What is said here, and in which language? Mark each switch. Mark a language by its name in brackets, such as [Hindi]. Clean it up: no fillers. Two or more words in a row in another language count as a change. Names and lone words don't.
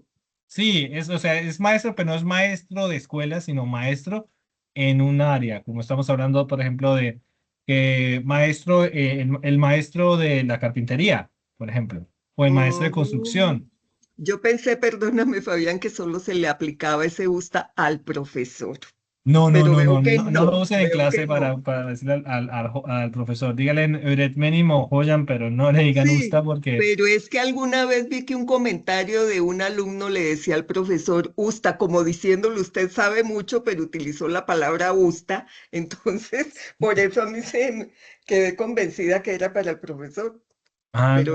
[Spanish] sí, o sea, es maestro, pero no es maestro de escuela, sino maestro en un área, como estamos hablando, por ejemplo, de maestro, el maestro de la carpintería, por ejemplo, o el maestro de Mm, construcción. yo pensé, perdóname, Fabián, que solo se le aplicaba ese Usta al profesor, No, no, pero no, veo no, que no, no lo no, usen en veo clase que no. para decirle al profesor. Dígale öğretmenim o hocam, pero no le digan Sí, usted porque pero es que alguna vez vi que un comentario de un alumno le decía al profesor Usta, como diciéndole, usted sabe mucho, pero utilizó la palabra Usta, entonces por eso a mí quedé convencida que era para el profesor, pero